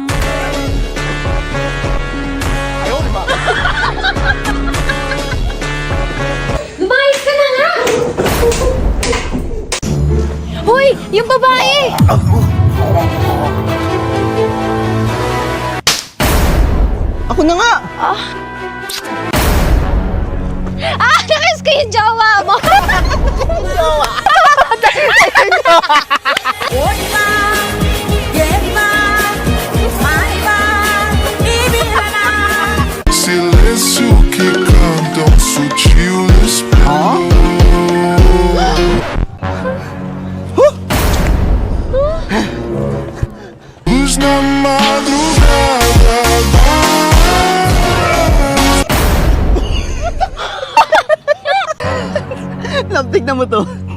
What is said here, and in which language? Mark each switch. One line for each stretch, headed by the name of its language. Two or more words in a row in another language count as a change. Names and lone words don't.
Filipino: Lumayas ka na nga! Hoy! Yung babae! Ako na nga! Nakiss ko yung jowa mo!
Portuguese: Silêncio que canta um sutil esplendor. Luz na madrugada.
Filipino: Love, tignan mo to.